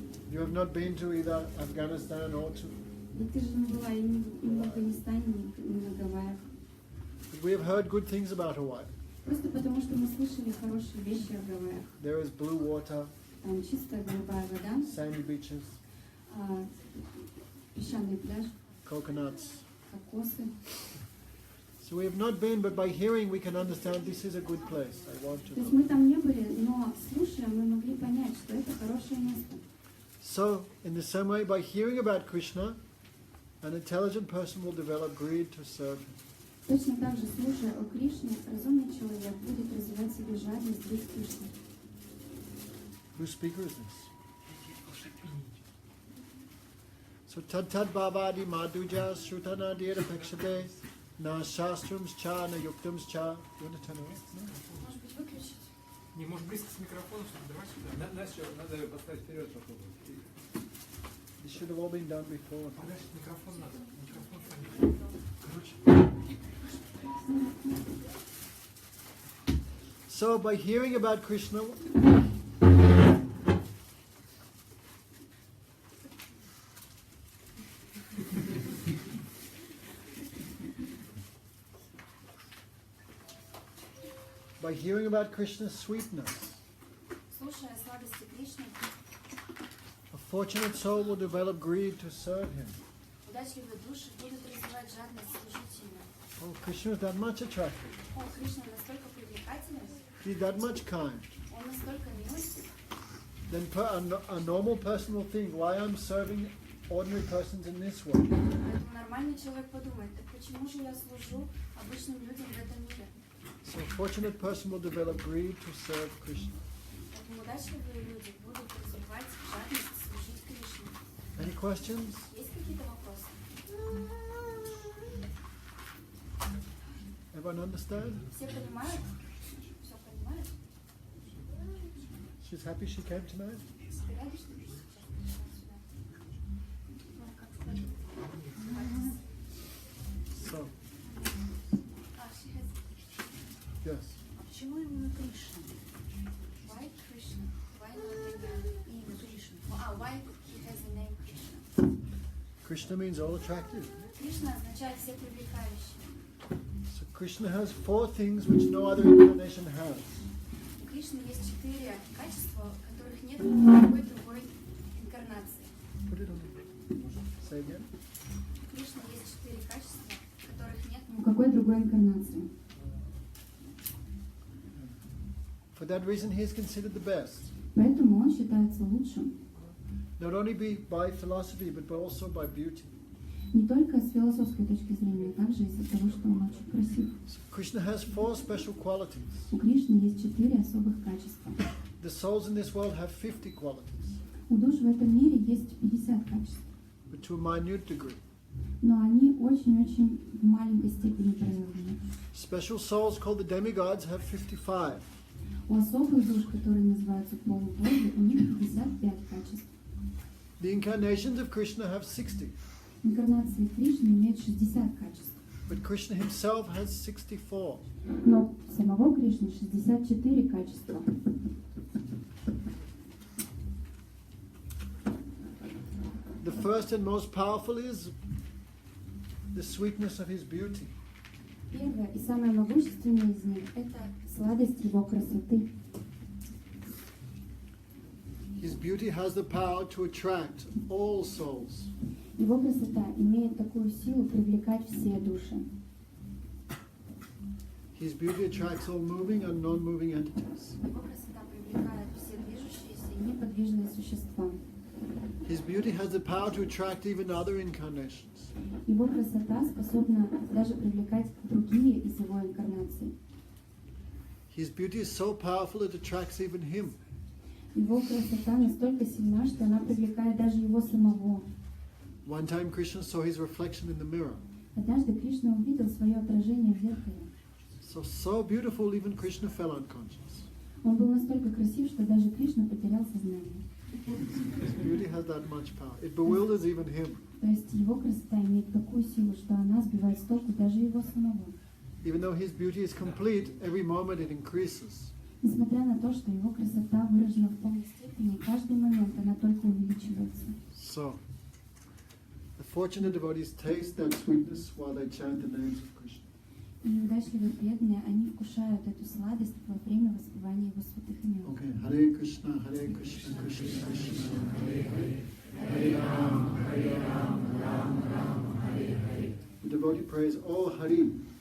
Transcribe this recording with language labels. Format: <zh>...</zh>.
<en>You have not been to either Afghanistan or to...</en> <ru>Ведь ты же не была и в Афганистане, и на Гавайях.</ru> <en>We have heard good things about Hawaii.</en> <ru>Просто потому, что мы слышали хорошие вещи о Гавайях.</ru> <en>There is blue water,</en> <ru>Там чистая голубая вода,</ru> <en>sandy beaches,</en> <ru>песчаный пляж,</ru> <en>coconuts.</en> <ru>кокосы.</ru> <en>So we have not been, but by hearing we can understand this is a good place. I want to</en> <ru>То есть</ru> <en>go.</en> <ru>мы там не были, но слушая, мы могли понять, что это хорошее место.</ru> <en>So, in the same way, by hearing about Krishna, an intelligent person will develop greed to serve him.</en> <ru>Точно так же, слушая о Кришне, разумный человек будет развивать в себе жадность быть Кришной.</ru> <en>Whose speaker is this?</en> <sa>So, tad bhavadi madhuja shrutana dira pekshade na shastrams cha na yuktams cha.</sa> <en>You want to turn around? No?</en> <ru>Может быть, выключить? Не, может близко с микрофоном, чтобы давай сюда. Надо ее поставить вперед попробовать.</ru> <en>This should have all been done before.</en> <ru>Подальше микрофон надо. Микрофон фамилия. Короче.</ru> <en>So, by hearing about Krishna, by hearing about Krishna's sweetness,</en> <ru>Слушая сладости Кришны,</ru> <en>a fortunate soul will develop greed to serve him.</en> <ru>удачливые души будут развивать жадность служить ему.</ru> <en>Oh, Krishna is that much attractive.</en> <ru>О, Кришна настолько привлекателен,</ru> <en>He's that much kind.</en> <ru>он настолько мил,</ru> <en>Then a normal person will think, why I'm serving ordinary persons in this way?</en> <ru>поэтому нормальный человек подумает, так почему же я служу обычным людям в этом мире?</ru> <en>So a fortunate person will develop greed to serve Krishna.</en> <ru>Поэтому удачливые люди будут развивать жадность служить Кришне.</ru> <en>Any questions?</en> <ru>Есть какие-то вопросы?</ru> <en>Everyone understand?</en> <ru>Все понимают? Все понимают?</ru> <en>She's happy she came tonight?</en> <ru>Ты рада, что ты сейчас пришла сюда? Ну, как сказать?</ru> <en>So, She has... yes.</en> <ru>Почему именно Кришна?</ru> <en>Why Krishna? Why not</en> <ru>имя</ru> <en>Кришна? Why he has a name Krishna? Krishna means all attractive.</en> <ru>Кришна означает все привлекающие.</ru> <en>So Krishna has 4 things which no other incarnation has.</en> <ru>У Кришны есть 4 качества, которых нет ни у какой другой инкарнации.</ru> <en>Put it on the... Say again.</en> <ru>У Кришны есть 4 качества, которых нет Ни у какой другой инкарнации.</ru> <en>For that reason, he is considered the best.</en> <ru>Поэтому он считается лучшим.</ru> <en>Not only by philosophy, but also by beauty.</en> <ru>Не только с философской точки зрения, а также из-за того, что он очень красив.</ru> <en>So Krishna has 4 special qualities.</en> <ru>У Кришны есть 4 особых качества.</ru> <en>The souls in this world have 50 qualities,</en> <ru>У душ в этом мире есть 50 качеств.</ru> <en>but to a minute degree.</en> <ru>Но они очень-очень в маленькой степени проявлены.</ru> <en>Special souls called the demigods have 55.</en> <ru>У особых душ, которые называются полубоги, у них 55 качеств.</ru> <en>The incarnations of Krishna have 60,</en> <ru>Инкарнации Кришны имеют 60 качеств.</ru> <en>but Krishna himself has 64.</en> <ru>Но у самого Кришны 64 качества.</ru> <en>The first and most powerful is the sweetness of his beauty.</en> <ru>Первое и самое могущественное из них – это сладость его красоты.</ru> <en>His beauty has the power to attract all souls.</en> <ru>Его красота имеет такую силу привлекать все души.</ru> <en>His beauty attracts all moving and non-moving entities.</en> <ru>Его красота привлекает все движущиеся и неподвижные существа.</ru> <en>His beauty has the power to attract even other incarnations.</en> <ru>Его красота способна даже привлекать другие из его инкарнаций.</ru> <en>His beauty is so powerful it attracts even him.</en> <ru>Его красота настолько сильна, что она привлекает даже его самого.</ru> <en>One time Krishna saw his reflection in the mirror.</en> <ru>Однажды Кришна увидел свое отражение в зеркале.</ru> <en>So beautiful, even Krishna fell unconscious.</en> <ru>Он был настолько красив, что даже Кришна потерял сознание.</ru> <en>His beauty has that much power. It bewilders even him.</en> <ru>То есть его красота имеет такую силу, что она сбивает с толку даже его самого.</ru> <en>Even though his beauty is complete, every moment it increases.</en> <ru>Несмотря на то, что его красота выражена в полной степени, каждый момент она только увеличивается.</ru> <en>So, the fortunate devotees taste that sweetness while they chant the names of Krishna.</en> <ru>И удачливые преданные, они вкушают эту сладость во время воспевания его святых имен.</ru> <en>Okay, Hare Krishna, Krishna Krishna, Hare Hare, Hare Ram, Ram Ram, Hare Hare. The devotee prays, Oh Hari.</en>